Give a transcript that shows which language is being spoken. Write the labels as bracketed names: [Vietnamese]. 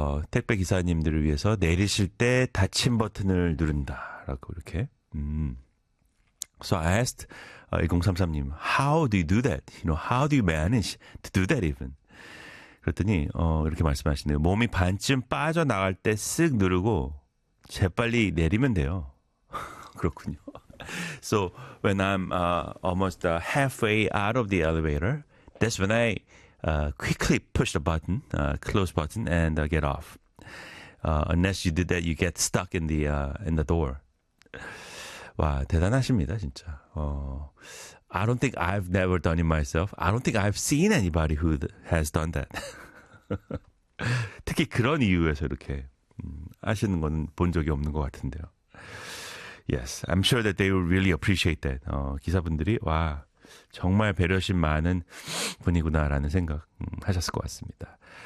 [Korean] 택배 기사님들을 위해서 내리실 때 닫힌 버튼을 누른다. 라고 이렇게. [English] So I asked 1033님, how do you do that? You know, how do you manage to do that even? [Korean] 그랬더니, 이렇게 말씀하시네요. 몸이 반쯤 빠져나갈 때 쓱 누르고 재빨리 내리면 돼요. 그렇군요. [English] So when I'm almost halfway out of the elevator, that's when I quickly push the button, close button, and get off. Unless you do that, you get stuck in the door. [Korean] 와, 대단하십니다, 진짜. [English] I don't think I've never done it myself. I don't think I've seen anybody who has done that. [Korean] 특히 그런 이유에서 이렇게 하시는 건 본 적이 없는 것 같은데요. [English] Yes, I'm sure that they will really appreciate that. [Korean] 기사분들이 와 정말 배려심 많은 분이구나라는 생각 하셨을 것 같습니다.